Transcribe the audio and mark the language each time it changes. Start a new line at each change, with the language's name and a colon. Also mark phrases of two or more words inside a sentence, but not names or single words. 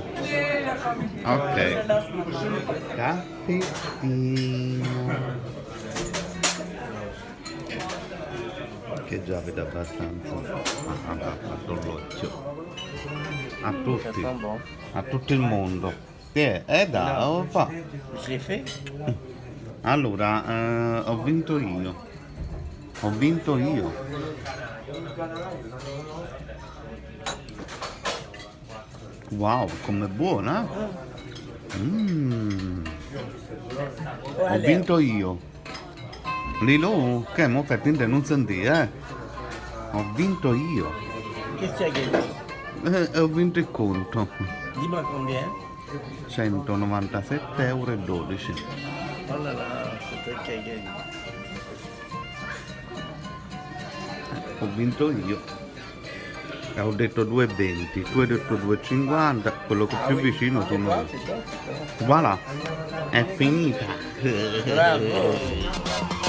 Italian: Ok. Caffettino. Che già vede abbastanza. Ha fatto l'occhio. A tutti. A tutto il mondo. Che è? Da, fa.
French: Je l'ai fait.
Italian: Allora, ho vinto io. Ho vinto io. Wow, com'è buona! Ho vinto io. Lilo, che mo fai finta di non sentire, Ho vinto io.
French: Qu'est-ce que tu as gagné?
Italian: Ho vinto il conto.
French: Dis-moi combien. 197,12 €. Oh là là, c'est toi qui as gagné.
Italian: Ho vinto io. E ho detto 2,20, tu hai detto 2,50, quello che è più vicino sono io.
French: C'est toi, c'est toi. Voilà,
Italian: è finita. Bravo.